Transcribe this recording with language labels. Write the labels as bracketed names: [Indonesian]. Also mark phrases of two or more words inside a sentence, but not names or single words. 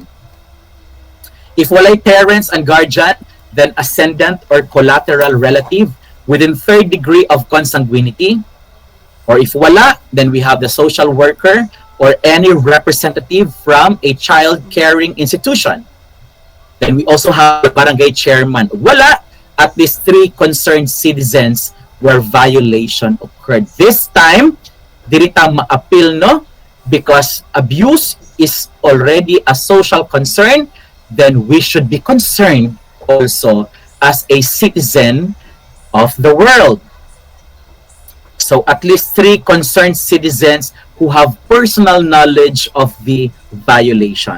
[English] If walay parents and guardian, then ascendant or collateral relative within third degree of consanguinity. Or if wala, then we have the social worker or any representative from a child caring institution. Then we also have the barangay chairman. Wala, at least 3 concerned citizens where violation occurred. This time, [Cebuano] dili ta ma-appeal, no? [English] Because abuse is already a social concern, then we should be concerned also as a citizen of the world. So at least 3 concerned citizens who have personal knowledge of the violation.